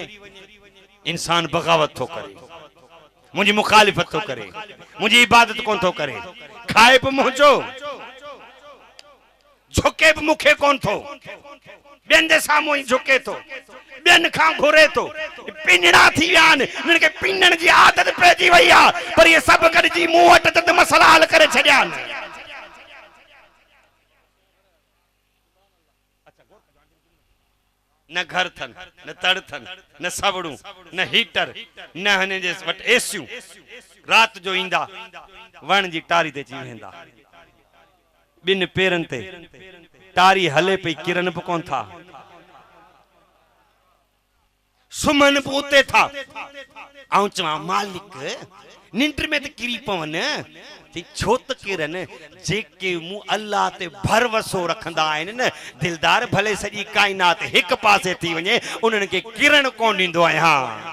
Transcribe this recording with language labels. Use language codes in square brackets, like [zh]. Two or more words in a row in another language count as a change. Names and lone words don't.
[sd] इंसान बगावत थो करे, मुंहिंजी मुखालिफ़त थो करे, मुंहिंजी इबादत कोन थो करे, खाए बि मुंहिंजो, झुके बि मूंखे कोन थो, ॿियनि जे साम्हूं ई झुके थो, ॿियनि खां घुरे थो। पिनड़ा थी विया आहिनि, हिननि खे पिनण जी आदत पइजी वई आहे, पर इहे सभु गॾिजी मूं वटि त मसला हल करे छॾिया आहिनि। न घर थन, न तड़ थन, न सवड़ू, न हीटर, न हिन जे वटि एसियूं। रात जो ईंदा वण जी टारी ते अची वेंदा, ॿिनि पेरनि ते टारी हले पई, किरन बि कोन था, सुमन बि उते था। ऐं चवां मालिक निंड में त किरी पवनि, छो त किरन जेके मूं अल्लाह ते भरवसो रखंदा आहिनि न, दिलदार भले सॼी काइनात हिकु पासे थी वञे, उन्हनि खे किरण कोन ॾींदो आहियां।